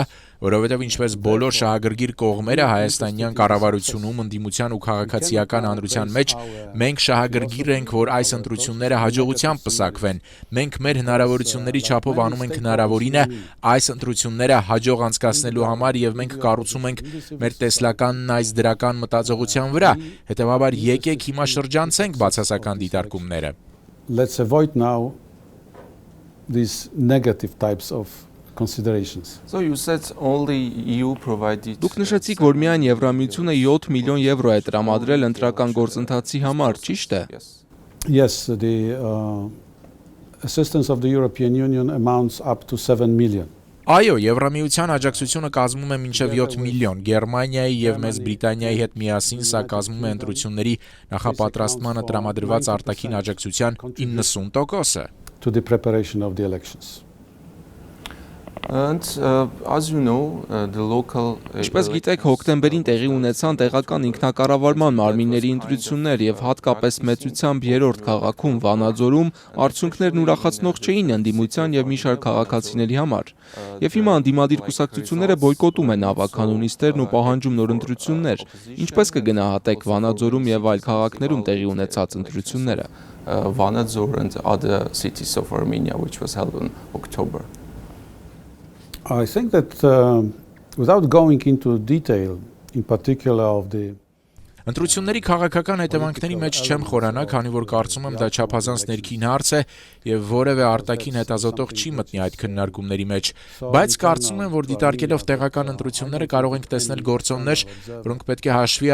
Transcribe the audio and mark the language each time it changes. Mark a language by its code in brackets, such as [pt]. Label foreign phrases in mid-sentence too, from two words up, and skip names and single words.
[hy] որովհետև ինչպես բոլոր շահագրգիռ կողմերը հայաստանյան կառավարությունում ընդդիմության ու քաղաքացիական հանրության մեջ մենք շահագրգիռ ենք, որ այս ընտրությունները հաջողությամբ պսակվեն։ Մենք մեր հնարավորությունների չափով անում ենք հնարավորինը այս ընտրությունները հաջող անցկացնելու համար եւ մենք կառուցում ենք մեր տեսլականն այս դրական մտածողության վրա։ Հետևաբար եկեք հիմա շրջանցենք բացասական դիտարկումները։ [en] Let's avoid now these negative types of considerations. So you said only EU provided. [hy] Դուք նշեցիք, որ միայն Եվրամիությունը 7 միլիոն եվրո է տրամադրել ընտրական գործընթացի համար, ճիշտ է։ [en] Yes, the assistance of the European Union amounts up to 7 million. [hy] Այո, Եվրամիության աջակցությունը կազմում է մինչև 7 միլիոն, Գերմանիայի եւ Մեծ Բրիտանիայի հետ միասին սա կազմում է ընտրությունների նախապատրաստմանը տրամադրված արտաքին աջակցության 90%-ը։ [en] To the preparation of the elections. And as you know, the local [hy] Ինչպես գիտեք, հոկտեմբերին տեղի ունեցան տեղական ինքնակառավարման մարմինների ընտրություններ եւ հատկապես մեծությամբ երրորդ քաղաքում Վանաձորում արդյունքներն ուրախացնող չէին ընդդիմության եւ մի շարք քաղաքացիների համար։ Եվ հիմա ընդդիմադիր կուսակցությունները բոյկոտում են ավականունիստերն ու պահանջում նոր ընտրություններ։ Ինչպես կգնահատեք Վանաձորում եւ այլ քաղաքներում տեղի ունեցած ընտրությունները։ [en] Vanadzor and other cities of Armenia, which was held in October. I think that without going into detail, in particular of the [hy] Ընտրությունների քաղաքական հետևանքների մեջ չեմ խորանա, քանի որ կարծում եմ դա չափազանց ներքին հարց է եւ որևէ արտաքին հետազոտող չի մտնի այդ քննարկումների մեջ, բայց կարծում եմ, որ դիտարկելով տեղական ընտրությունները կարող ենք տեսնել գործոններ, որոնք պետք է հաշվի